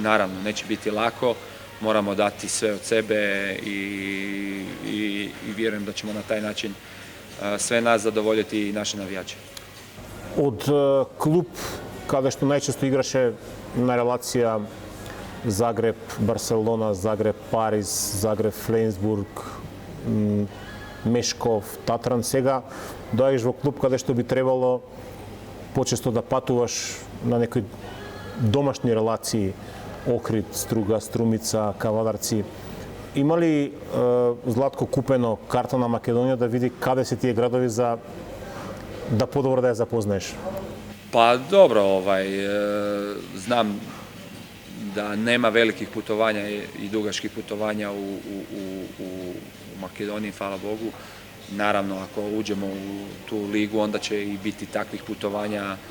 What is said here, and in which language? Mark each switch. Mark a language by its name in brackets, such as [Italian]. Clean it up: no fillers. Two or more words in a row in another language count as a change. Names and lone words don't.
[Croatian] Naravno, neće biti lako, moramo dati sve od sebe i vjerujem da ćemo na taj način sve nas zadovoljiti i naše navijače. [Macedonian] Од клуб каде што најчесто играше на релација Загреб, Барселона, Загреб, Париз, Загреб, Фленсбург, Мешков, Татран, сега доаѓаш во клуб каде што би требало почесто да патуваш на некои домашни релации, Охрид, Струга, Струмица, Кавадарци. Има ли Златко купено карта на Македонија да види каде се тие градови за да подобро да ја запознаеш? [Croatian] Pa dobro, znam da nema velikih putovanja i dugačkih putovanja u Makedoniji, hvala Bogu. Naravno, ako uđemo u tu ligu, onda će i biti takvih putovanja.